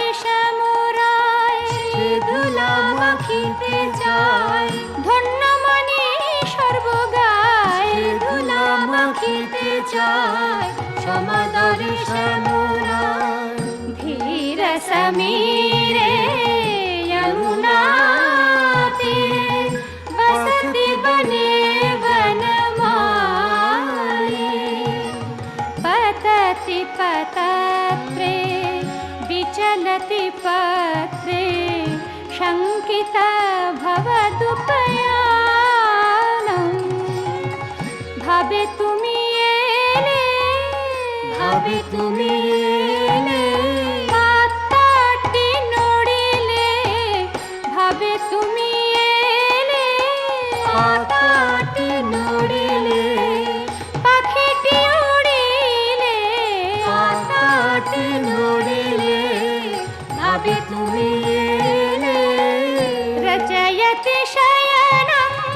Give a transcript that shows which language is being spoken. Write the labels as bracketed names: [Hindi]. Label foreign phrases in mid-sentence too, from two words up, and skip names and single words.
[Bangla] শ্যামরায় সে ধুলা মাখিতে চায় ধন্য মনে সর্বগায় ধুলা মাখিতে চায় সমাদরে শ্যামরায় ধীর সমীরে [Sanskrit] यमुना तीरे बसती बने वनमाली पतति पतत्रे विचलति पत्रे शङ्किता भवतु पयानम् [Bangla] ভাবে তুমি এলে পাতাটি নড়িলে ভাবে তুমি এলে পাতাটি নড়িলে পাখিটি উড়িলে পাতাটি নড়িলে ভাবে তুমি এলে [Sanskrit] রচয়তি শয়নং